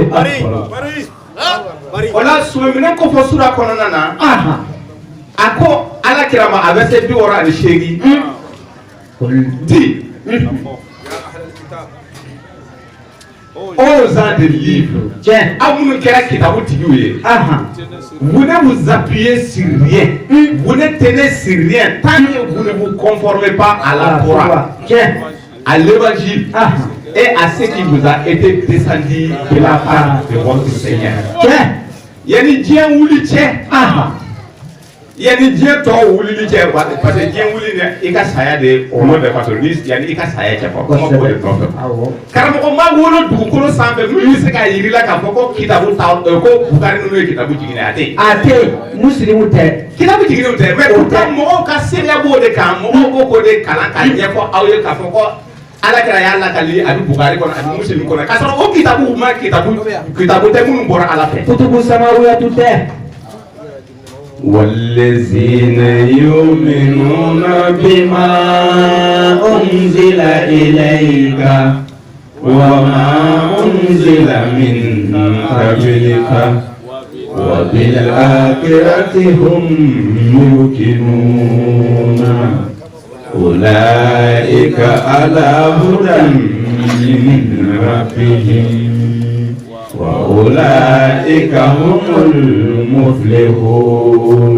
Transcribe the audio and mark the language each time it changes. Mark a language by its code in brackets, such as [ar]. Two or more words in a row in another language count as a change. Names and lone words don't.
[bm] o la suminɛ kɔfɛ sura kɔnɔna na a ko ala kira ma a bɛ se 68 [fr] di aux ans de livres [bm] aw minnu kɛra kitabu tigiw ye [fr] vous ne vous appuyez sur rien vous ne tenez sur rien tant que vous ne vous conformez pas à la Torah à l'évangile et à ce qui vous a été descendu de la part de votre Seigneur. [bm] Yani diɲɛ wuli cɛ yani diɲɛ tɔ wulili cɛ [fr] parce que [bm] diɲɛ wuli ni i ka saya de o ma bɛn [fr] parce que [bm] yani i ka saya cɛ fɔ kuma b'o de nɔfɛ karamɔgɔ ma wolo dugukolo sanfɛ min bɛ se k'a yiri la k'a fɔ ko kitabu ta ko Bukari ninnu ye kitabu jigin a tɛ musilimu tɛ kitabu jiginnenw tɛ [fr] mais pourtant [bm] mɔgɔw ka seereya b'o de kan mɔgɔw b'o k'o de kalan k'a ɲɛfɔ aw ye k'a fɔ ko ala kɛra y'a lakali a bɛ Bukari kɔnɔ a bɛ musilimu kɔnɔ k'a sɔrɔ o kitabu ma kitabu tɛ minnu bɔra ala fɛ [ar] كتب سماوية [bm] tɛ. [ar] والذين يؤمنون بما أنزل إليك وما أنزل من قبلك وبالآخرة هم يوقنون أولئك على هدى من ربهم وأولئك هم المفلحون.